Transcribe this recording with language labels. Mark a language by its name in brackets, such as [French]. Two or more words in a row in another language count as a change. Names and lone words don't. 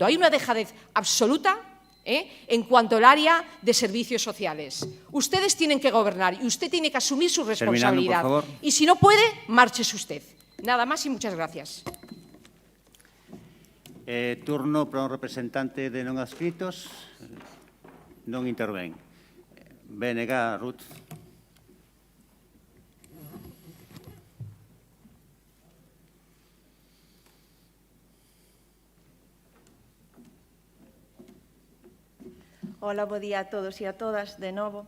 [Spanish] Hay una dejadez absoluta en cuanto al área de servicios sociales. Ustedes tienen que gobernar y usted tiene que asumir su responsabilidad. Terminando, por favor. Y si no puede, márchese usted. Nada más y muchas gracias. [Galician] Turno para un representante de non adscritos. Non intervén. BNG, Ruth. Hola, bo día a todos e a todas, de novo.